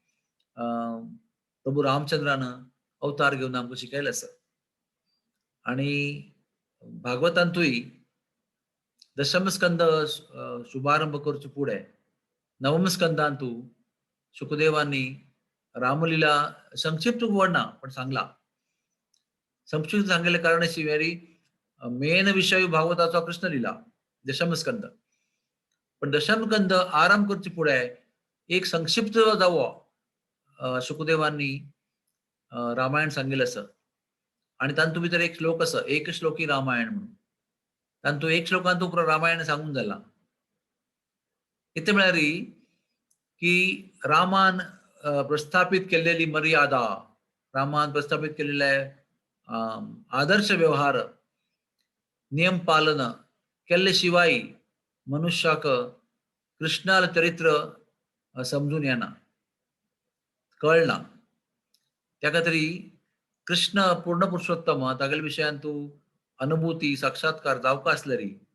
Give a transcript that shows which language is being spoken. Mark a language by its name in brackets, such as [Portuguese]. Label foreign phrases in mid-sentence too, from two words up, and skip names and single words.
[Konkani] प्रभू रामचंद्रान अवतार घेवन आमकां शिकयले आसा आणि भागवतांतूय दशम स्कंद शुभारंभ करचे फुडें नवम स्कंदांतू शुकदेवांनी रामलीला संक्षिप्त वर्णना पण सांगला संक्षिप्त सांगले कारण अशी [English] very main [Konkani] विषय भागवताचो कृष्ण लिला दशम स्कंद पण दशम स्कंद आरंभ करचे फुडें एक संक्षिप्त जावो शुकदेवांनी रामायण सांगिल्लें आसा आणि तांतू भितर एक श्लोक आसा एक श्लोकी रामायण म्हणून तांतू एक श्लोकांतू पुरो रामायण सांगून जाला इतले म्हळ्यार की रामान प्रस्थापित केलेली मर्यादा रामान प्रस्थापित केलेले आदर्श व्यवहार नियम पालन केल्ले शिवाय मनुष्याक कृष्णाल चरित्र समजून येना कळना त्या खातीर कृष्ण पूर्ण पुरुषोत्तम तागेले विशयान तूं अनुभूती साक्षात्कार जावका आसलेली